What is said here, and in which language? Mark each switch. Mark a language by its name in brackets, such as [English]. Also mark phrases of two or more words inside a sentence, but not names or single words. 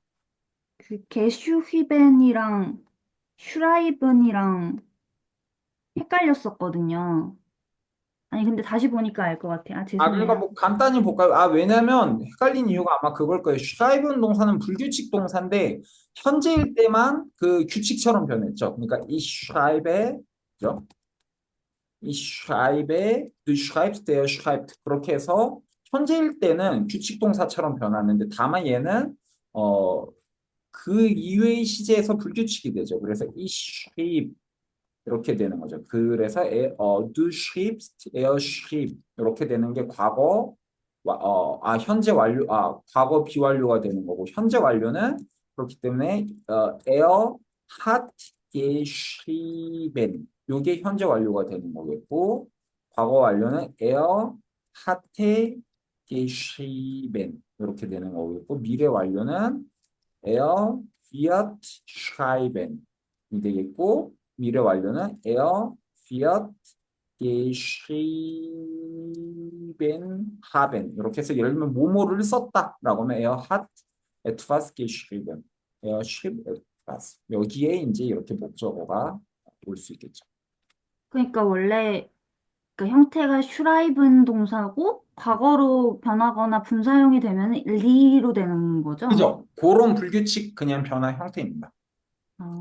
[Korean] 그 게슈히벤이랑 슈라이븐이랑 헷갈렸었거든요. 아니, 근데 다시 보니까 알 것 같아요. 그러니까 죄송해요. 뭐 간단히 볼까요? 왜냐면 헷갈린 이유가 아마 그걸 거예요. 슈라이븐 동사는 불규칙 동사인데 현재일 때만 그 규칙처럼 변했죠. 그러니까 [German] ich schreibe, [Korean] 그죠? [German] Ich schreibe, du schreibst, der schreibt. [Korean] 그렇게 해서 현재일 때는 규칙 동사처럼 변하는데 다만 얘는 그 이외의 시제에서 불규칙이 되죠. 그래서 [German] ich schrieb [Korean] 이렇게 되는 거죠. 그래서 [German] du schriebst, er schrieb [Korean] 이렇게 되는 게 과거 현재 완료 과거 비완료가 되는 거고 현재 완료는 그렇기 때문에 [German] er hat geschrieben [Korean] 요게 현재 완료가 되는 거겠고 과거 완료는 [German] er hatte geschrieben [Korean] 이렇게 되는 거겠고 미래 완료는 [German] er wird schreiben [Korean] 이 되겠고 미래 완료는 [German] er wird geschrieben haben [Korean] 이렇게 해서 예를 들면 뭐뭐를 썼다라고 하면 [German] er hat etwas geschrieben er schrieb etwas [Korean] 여기에 이제 이렇게 목적어가 올 수 있겠죠. 그러니까 원래 그 형태가 슈라이븐 동사고 과거로 변하거나 분사형이 되면 리로 되는 거죠? 그죠? 그런 불규칙 그냥 변화 형태입니다. 어,